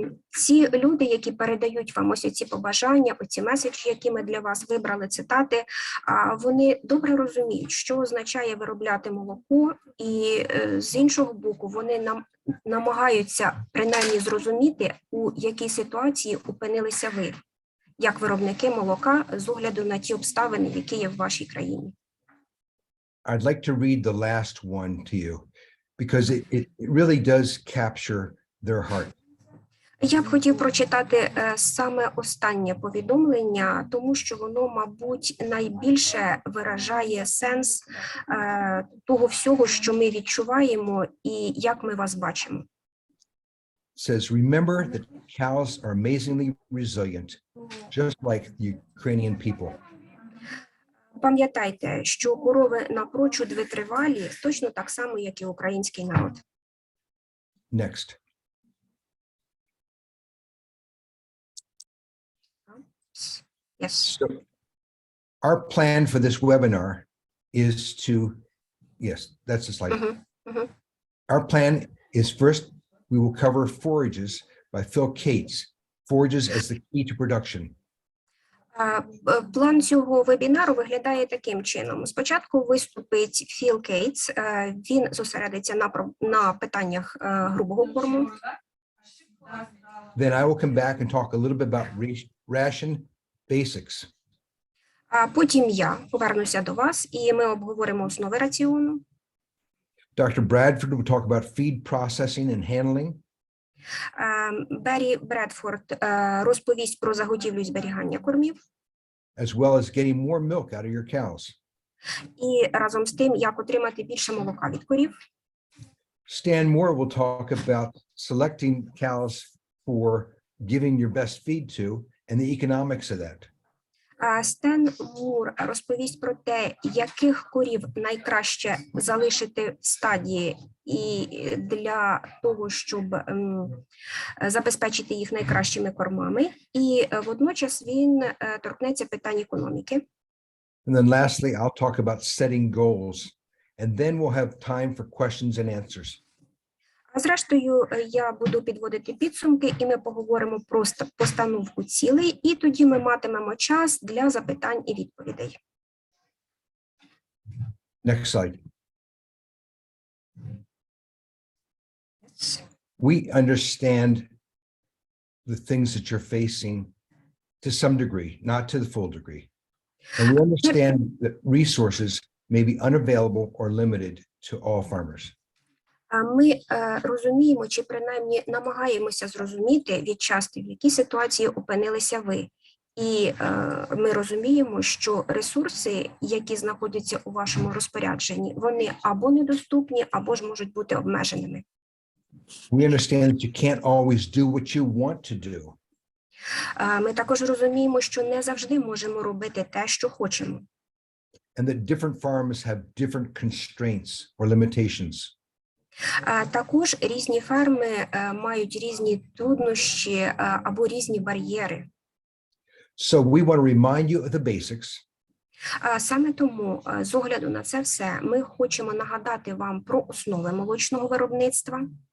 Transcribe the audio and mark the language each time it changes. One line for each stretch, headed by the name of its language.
Ukrainian: Ці люди, які передають вам ось ці побажання, оці меседжі, які ми для вас вибрали, цитати, вони добре розуміють, що означає виробляти молоко, і з іншого боку, вони намагаються принаймні зрозуміти, у якій ситуації опинилися ви, як виробники молока, з огляду на ті обставини, які є в вашій країні.
English: I'd like to read the last one to you, because it really does capture their heart.
Ukrainian: Я б хотів прочитати саме останнє повідомлення, тому що воно, мабуть, найбільше виражає сенс того всього, що ми відчуваємо і як ми вас бачимо.
English: It says, remember that cows are amazingly resilient, just like the Ukrainian people.
Ukrainian: Пам'ятайте, що корови напрочуд витривалі, точно так само, як і український народ.
English: Next. Yes. So our plan for this webinar is to, yes, that's the slide. Our plan is first, we will cover forages by Phil Cates, forages as the key to production.
Ukrainian: План цього вебінару виглядає таким чином. Спочатку виступить Філ Кейтс, він зосередиться на питаннях грубого корму.
English: Then I will come back and talk a little bit about ration basics.
Ukrainian: А потім я повернуся до вас, і ми обговоримо основи раціону.
English: Dr. Bradford will talk about feed processing and handling.
Ukrainian: Беррі Бредфорд розповість про заготівлю і зберігання кормів.
English: As well as getting more milk out of your cows.
Ukrainian: І разом з тим, як отримати більше молока від корів.
English: Stan Moore will talk about selecting cows for giving your best feed to and the economics of that.
Ukrainian: Стен Мур розповість про те, яких корів найкраще залишити в стадії і для того, щоб забезпечити їх найкращими кормами. І водночас він торкнеться питань економіки.
English: And then lastly, I'll talk about setting goals, and then we'll have time for questions and answers.
Ukrainian: А зрештою, я буду підводити підсумки, і ми поговоримо про постановку цілей, і тоді ми матимемо час для запитань і відповідей.
English: Next slide. We understand the things that you're facing to some degree, not to the full degree. And we understand that resources may be unavailable or limited to all farmers.
Ukrainian: Ми розуміємо, чи принаймні намагаємося зрозуміти відчасти, в якій ситуації опинилися ви. І ми розуміємо, що ресурси, які знаходяться у вашому розпорядженні, вони або недоступні, або ж можуть бути обмеженими.
English: We understand that you can't always do what you want to do.
Ukrainian: Ми також розуміємо, що не завжди можемо робити те, що хочемо.
English: And that different farms have different constraints or limitations.
Ukrainian: Також різні ферми мають різні труднощі або різні бар'єри.
English: So we want to remind you of the basics.
Ukrainian: Саме тому, з огляду на це все, ми хочемо нагадати вам про основи молочного виробництва.